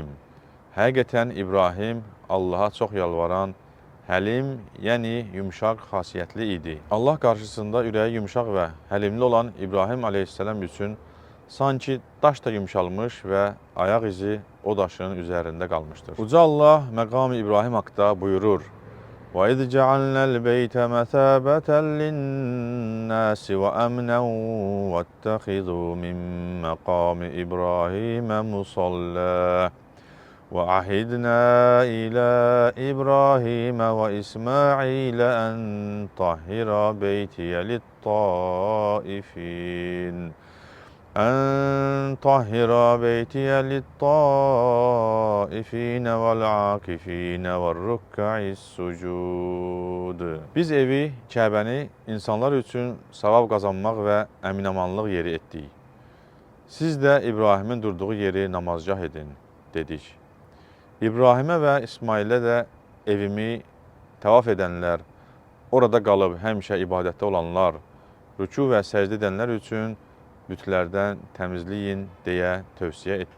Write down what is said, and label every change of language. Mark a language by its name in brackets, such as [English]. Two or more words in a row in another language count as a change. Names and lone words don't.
[Azerbaijani] Həqiqətən İbrahim Allaha çox yalvaran, həlim, yəni yumşaq xasiyyətli idi. Allah qarşısında ürəyi yumşaq və həlimli olan İbrahim aleyhisselam üçün sanki daş da yumşalmış və ayaq izi o daşın üzərində qalmışdır. Uca Allah məqam-ı İbrahim haqda buyurur: [Arabic] وَإِذْ جَعَلْنَا الْبَيْتَ مَثَابَةً لِلنَّاسِ وَأَمْنًا وَاتَّخِذُوا مِنْ مَقَامِ إِبْرَاهِيمَ مُصَلًّى وَعَهِدْنَا إِلَى إِبْرَاهِيمَ وَإِسْمَاعِيلَ أَنْ طَهِّرَ بَيْتِيَ لِلطَّائِفِينَ وَالْعَاكِفِينَ وَالرُّكَّعِ السُّجُودِ. [Azerbaijani] Biz evi, Kəbəni insanlar üçün savab qazanmaq və əminamanlıq yeri etdik. Siz də İbrahimin durduğu yeri namazgah edin, dedik. İbrahimə və İsmailə də evimi təvaf edənlər, orada qalıb həmişə ibadətdə olanlar, rüku və səcdə edənlər üçün bütlərdən təmizləyin deyə tövsiyə etdik.